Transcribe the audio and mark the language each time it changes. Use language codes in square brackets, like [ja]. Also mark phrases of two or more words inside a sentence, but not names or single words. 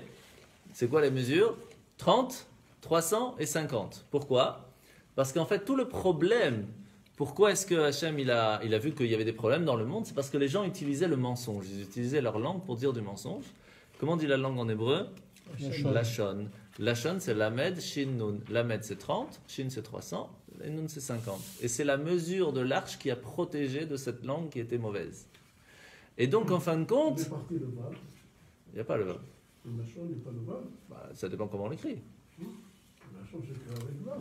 [fr] C'est quoi les mesures? 30, 300 et 50. Pourquoi? Parce qu'en fait, tout le problème... Pourquoi est-ce que Hachem il a vu qu'il y avait des problèmes dans le monde? C'est parce que les gens utilisaient le mensonge. Ils utilisaient leur langue pour dire du mensonge. Comment dit la langue en hébreu? Lashon. Lashon, c'est lamed, shin, nun. Lamed, c'est 30, shin, c'est 300, et nun, c'est 50. Et c'est la mesure de l'arche qui a protégé de cette langue qui était mauvaise. Et donc, en fin de compte... Il est parti le Vav. Il n'y a pas le Vav. Le Lachon n'est pas le Vav. Bah, ça dépend comment on l'écrit. Le Lachon, c'est écrit avec Vav.